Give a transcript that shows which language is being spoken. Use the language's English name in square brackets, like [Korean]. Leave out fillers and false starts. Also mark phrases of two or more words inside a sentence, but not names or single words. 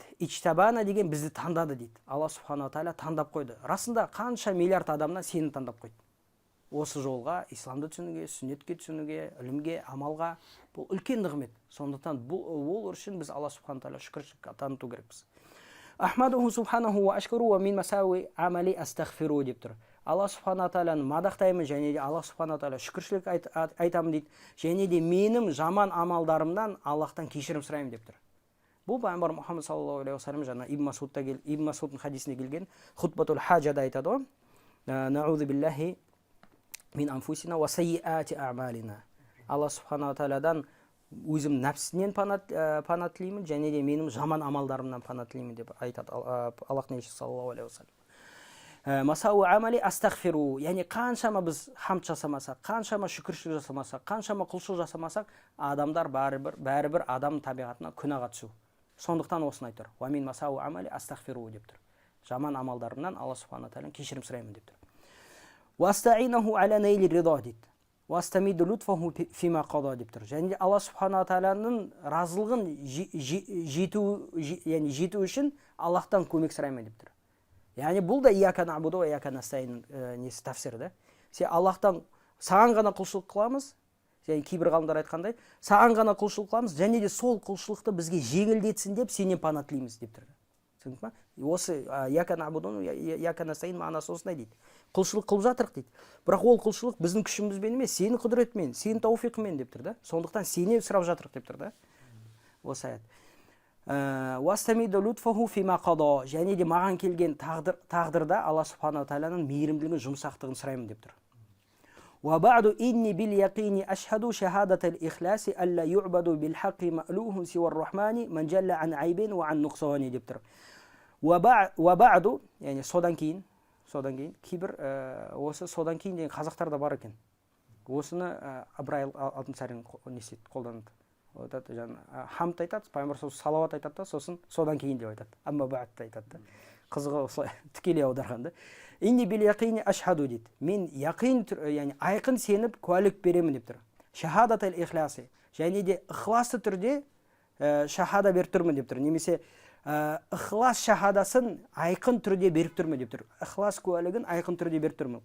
[Kazakh] Ичтабана деген бізді таңдады дейді. [Arabic] الله سبحانه تعالى [Kazakh] таңдап қойды. Расында қанша миллиард адамнан сені таңдап қойды. Осы жолға, исламды түсінуге, сүннетке түсінуге, ілімге, амалға, бұл үлкен нығмет. Сондықтан ол үшін біз [Arabic] الله سبحانه تعالى [Kazakh] шүкіршілік таныту керекпіз. [Arabic] أحمده سبحانه وأشكره ومن مساوئ أعمالي أستغفره [Kazakh] деп тұр. [Arabic] الله سبحانه تعالى [Kazakh] мадақтаймын, және де [Arabic] الله سبحانه تعالى [Kazakh] шүкіршілік айтамын дейді. Және де менің жаман амалдарымнан Аллахтан кешірім сұраймын деп тұр. Бұл пайғамбар Мұхаммед [Arabic] صلى الله عليه وسلم [Kazakh] жаңа Ибн Масудтың хадисіне келген [Arabic] خطبة الحاجة [Kazakh] айтады ғой. [Arabic] نعوذ بالله من أنفسنا وسيئات أعمالنا. الله سبحانه تعالى [Kazakh] өзім нәпсінен пана тілеймін, және де менің жаман амалдарымнан пана тілеймін деп айтады Аллахтың елшісі [Arabic] صلى الله عليه وسلم. مساوئ أعمالي أستغفره, яғни қаншама біз хамд жасамасақ, қаншама шүкіршілік жасамасақ, қаншама құлшылық жасамасақ, адамдар бәрібір адам табиғатына күнәға түсу. [Kazakh] Сондықтан осыны айтыр. [Arabic] ومن مساوئ أعمالي أستغفره [Kazakh] деп тұр. Жаман амалдарымнан [Arabic] الله سبحانه تعالى [Kazakh] кешірім сұраймын деп тұр. [Arabic] وأستعينه على نيل رضاه дейді. وأستمد لطفه فيما قضى [Kazakh] деп тұр. Және [Arabic] الله سبحانه تعالى [Kazakh] разылығын жету үшін Аллахтан көмек сұраймын деп тұр. Яғни бұл да [Arabic] إياك نعبد وإياك نستعين [Kazakh] несі тафсирі. Аллахтан саған ғана құлшылық қыламыз, және кейбір ғалымдар айтқандай, саған ғана құлшылық қыламыз, және де сол құлшылықты бізге жеңілдетсін деп сенен пана тілейміз деп тұр. Түсіндің ба? Осы [Arabic] إياك نعبد إياك نستعين [Kazakh] мағынасы осындай дейді. Құлшылық қылып жатырық дейді. Бірақ ол құлшылық біздің күшімізбен емес, сенің құдіретімен, сенің тауфиқымен деп тұр да. Сондықтан сенен сұрап жатырық деп тұр да. Осы аят. [Arabic] وأستمد لطفه فيما قضى, [Kazakh] және де маған келген тағдырда [Arabic] الله سبحانه تعالى [Kazakh] мейірімділігін, жұмсақтығын сұраймын деп тұр. [Arabic] وبعد إني باليقين أشهد شهادة الإخلاص ألا يعبد بالحق مألوه سوى الرحمن من جل عن عيب وعن نقصان [Kazakh] деп тұр. وبعد, яғни содан кейін кейбір осы содан кейін деген қазақтарда бар екен. Осыны Ыбырай Алтынсарин қолданады. Хамд айтады, пайғамбар салауат айтады да, сосын содан кейін деп айтады. [Arabic] أما بعد айтады. [Kazakh] Қызығы осылай тікелей аударғанда. [Arabic] إني باليقين أشهد дейді. [Kazakh] Мен яқин, яғни айқын сеніп куәлік беремін деп тұр. [Arabic] شهادة الإخلاص, [Kazakh] және де ықыласты түрде шахада беріп тұрмын деп тұр. Немесе ықылас шахадасын айқын түрде беріп тұрмын деп тұр. Ықылас куәлігін айқын түрде беріп тұрмын.